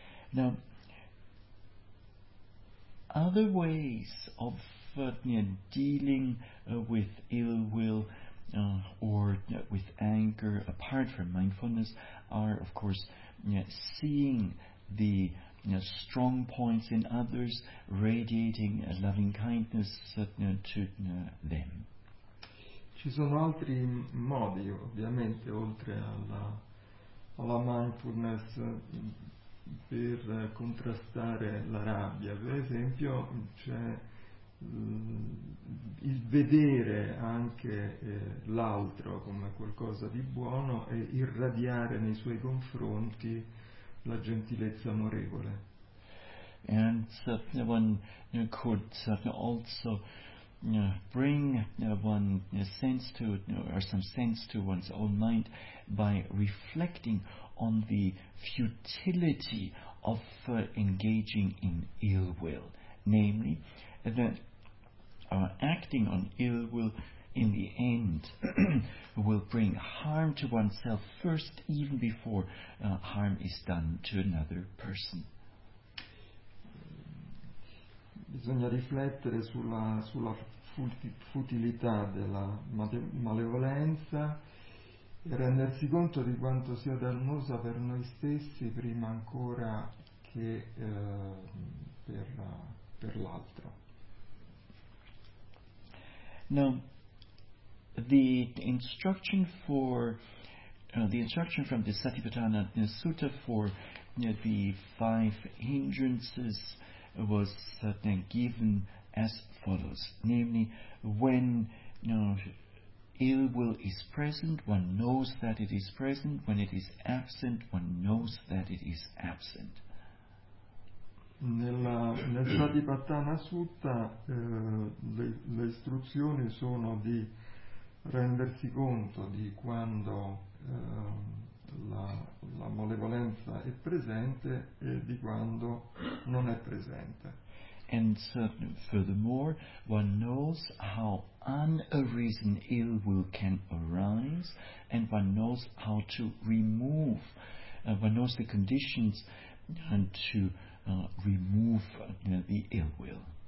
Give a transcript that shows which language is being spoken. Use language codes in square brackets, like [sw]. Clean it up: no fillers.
[en] Now, other ways of dealing with ill will or with anger apart from mindfulness are, of course, seeing the strong points in others, radiating loving kindness to them. [it] Ci sono altri modi, ovviamente, oltre alla mindfulness, per contrastare la rabbia. Per esempio, c'è il vedere anche l'altro come qualcosa di buono e irradiare nei suoi confronti la gentilezza amorevole. [en] And one could also bring one sense to or some sense to one's own mind by reflecting on the futility of engaging in ill will, namely that acting on ill will in the end will bring harm to oneself first, even before harm is done to another person. [it] Bisogna riflettere sulla futilità della malevolenza e rendersi conto di quanto sia dannosa per noi stessi prima ancora che per l'altro. [en] Now, the instruction from the Satipatthana Sutta for the five hindrances was given as follows, namely, when ill will is present, one knows that it is present. When it is absent, one knows that it is absent. [it] Nel Satipatthana Sutta le istruzioni sono di rendersi conto di quando la malevolenza è presente e di quando non è presente. [en] And furthermore, one knows how unarisen ill will can arise, and one knows how to remove, one knows the conditions and to remove the ill will.